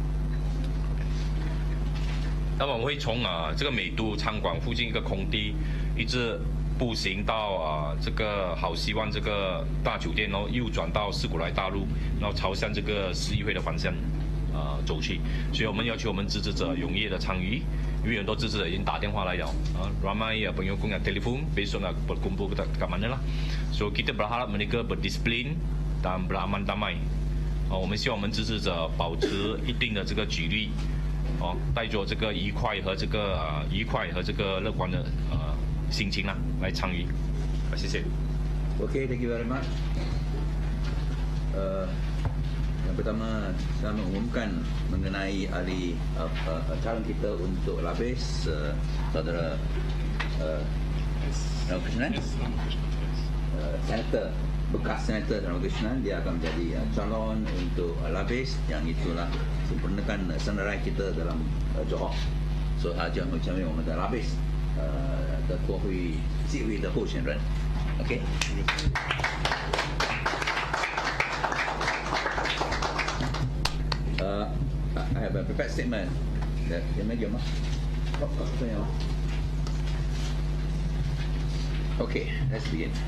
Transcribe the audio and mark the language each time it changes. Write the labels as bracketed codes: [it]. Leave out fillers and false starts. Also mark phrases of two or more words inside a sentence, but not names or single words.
[zh] 那么我们会从这个美都餐馆附近一个空地，一直步行到这个好希望这个大酒店，然后右转到斯古莱大路，然后朝向这个市议会的方向走去。所以我们要求我们支持者踊跃的参与，因为很多支持者已经打电话来了 [ms] ramai penyokong yang telefon besok nak berkumpul kat mana lah. So kita berharap mereka berdisiplin dan beraman damai. [zh] 我们希望我们支持者保持一定的这个纪律，带着这个愉快和这个乐观的心情来参与。谢谢。 [en] Okay, thank you very much. [ms] Yang pertama, saya mengumumkan mengenai ahli calon kita untuk lapis saudara Ramakrishnan, senator bekas senator Ramakrishnan, dia akan menjadi calon untuk lapis yang itulah sempurnakan senarai kita dalam Johor. [zh] So 他将会成为我们的lapis的国会纪委的候选人。Okay. [en] I have a prepared statement. Okay, let's begin.